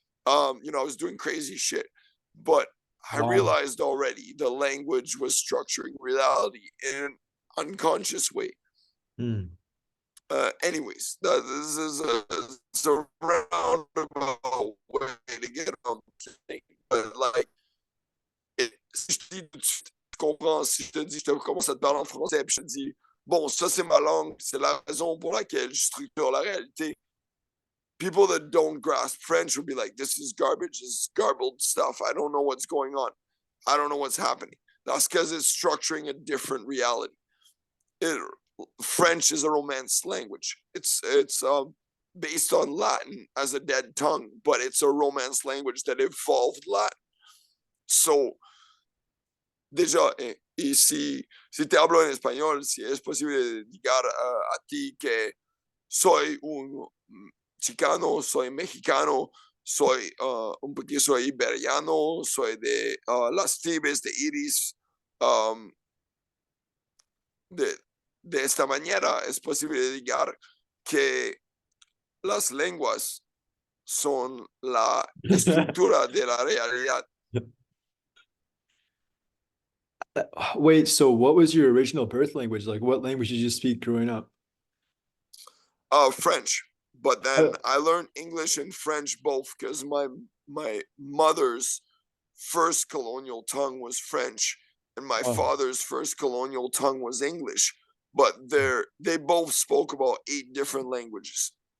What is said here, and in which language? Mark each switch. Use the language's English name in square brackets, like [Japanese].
[English] You know, I was doing crazy shit. But I Wow. realized already the language was structuring reality in an unconscious way. Mm. Anyways, this is a roundabout way to get on the thing. But like, [French] si je te dis tout de suite, tu comprends, si je te dis, je te commence à te parler en français, puis je te dis, bon, ça c'est ma langue, c'est la raison pour laquelle je structure la réalité. [English] People that don't grasp French will be like, this is garbage, this is garbled stuff. I don't know what's going on. I don't know what's happening. That's because it's structuring a different reality. It, French is a Romance language. It's based on Latin as a dead tongue, but it's a Romance language that evolved Latin. [Spanish] So, déjà, y si te hablo en español, si es posible llegar a ti que soy un chicano, soy mexicano, soy un poquito soy iberiano, soy de las tribus de Iris. De esta manera es posible llegar que las lenguas son la estructura de la realidad. [English] Wait, so what was your original birth language? Like, what language did you speak growing up? French, but then I learned English and French both because my mother's first colonial tongue was French and my father's first colonial tongue was English, but they both spoke about 8 different languages.